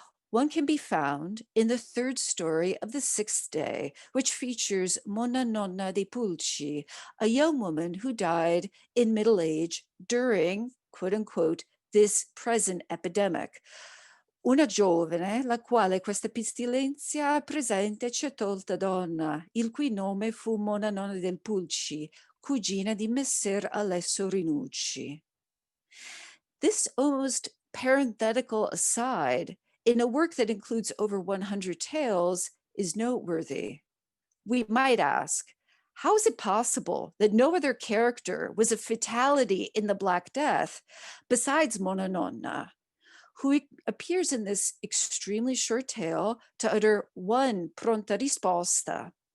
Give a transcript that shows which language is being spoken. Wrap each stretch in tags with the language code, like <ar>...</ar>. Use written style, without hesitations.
<en>One can be found in the 3rd story of the 6th day, which features Monna Nonna dei Pulci, a young woman who died in middle age during, quote unquote, this present epidemic.</en> <it>Una giovane, la quale questa pestilenzia presente c'è tolta donna, il cui nome fu Monna Nonna del Pulci, cugina di Messer Alesso Rinucci.</it> <en>This almost parenthetical aside, in a work that includes over 100 tales, is noteworthy. We might ask, how is it possible that no other character was a fatality in the Black Death besides Monna Nonna, who appears in this extremely short tale to utter one pronta risposta?</en>